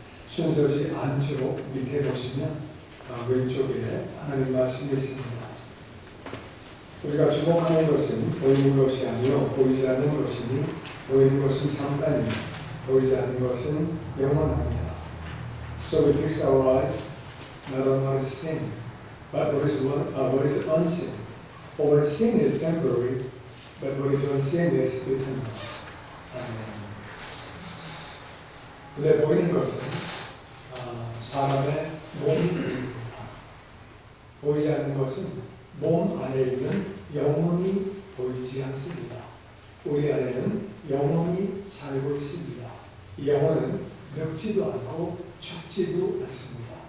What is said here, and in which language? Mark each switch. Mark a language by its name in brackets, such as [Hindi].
[Korean] 순서지 안쪽 밑에 보시면 왼쪽에 하나님 말씀이 있습니다. 우리가 주목하는 것은 보이는 것이 아니요 보이지 않는 것이니 보이는 것은 잠깐이요 보이지 않는 것은 영원합니다. [English] So we fix our eyes not on what is seen, but what is unseen. For what is seen is temporary, but what is unseen is eternal. [Korean] 아멘. 눈에 보이는 것은 사람의 몸이 보입니다. 보이지 않는 것은 몸 안에 있는 영혼이 보이지 않습니다. 우리 안에는 영혼이 살고 있습니다. 이 영혼은 늙지도 않고 죽지도 않습니다.